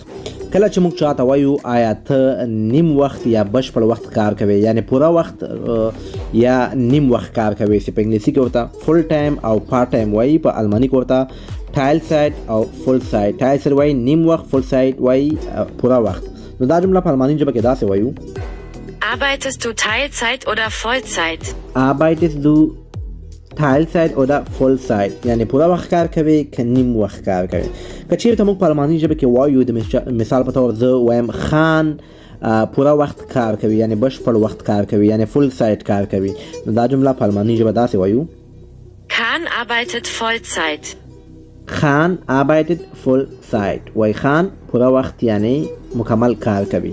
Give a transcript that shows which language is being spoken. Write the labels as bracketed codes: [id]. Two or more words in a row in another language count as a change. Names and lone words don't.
[ps] کله چې موږ چاته وایو آیا ته نیم وخت یا بشپړ وخت کار کوي یعنی پوره وخت یا نیم وخت کار کوي، چې په انګلیسي کې ورته [en] full time [ps] او [en] part time [ps] وایي، په الماني کې ورته ټایل سایت او فل سایت. ټایل سایت وایي نیم وخت، فل سایت وایي پوره وخت. نو دا جمله په الماني ژبه کې داسې وایو: [de] Arbeitest du Teilzeit oder Vollzeit? Arbeitest du Teilzeit oder Vollzeit [ps] یعنی پوره وخت کار کوي که نیم وخت کار کوي. که چیرته موږ په الماني ژبه کې وایو، د مثال په تور زه وایم خان پوره وخت کار کوي یعنی بشپړ وخت کار کوي یعنی فل سایت کار کوي. نو دا جمله په الماني ژبه داسې وایو: [de] Khan arbeitet Vollzeit. [ps] خان [de] arbeitet Vollzeit [ps] وای خان پوره وخت یعنی مکمل کار کوي.